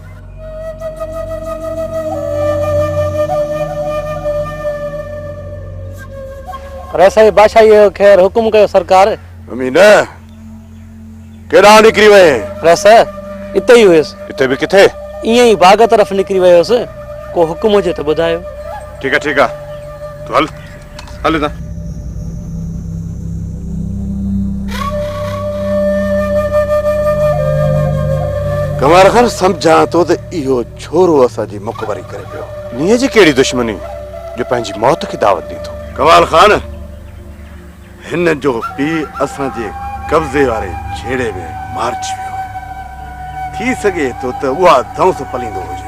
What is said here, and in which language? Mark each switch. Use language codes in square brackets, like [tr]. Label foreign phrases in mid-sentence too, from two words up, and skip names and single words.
[sd] रसाई बादशाह खैर हुकुम कयो सरकार अमीना केॾा निकिरी वए रस इते ई हुयसि इते बि किथे ईअं ई बाग तरफ़ निकिरी वियोसि को हुकुम हुजे त ॿुधायो [ur] ठीक है [sd] तू हल हल ना कमाल खान समझा तो इहो छोरो असांजी मुखबरी करे पियो। नीअ जी कहिड़ी दुश्मनी जो पंहिंजी मौत खे दावत ॾे थो। कमाल खान हिन जो पीउ असांजे कब्ज़े वारे झेड़े में मारिजी वियो। थी सघे थो त उहा धौंस पलींदो हुजे।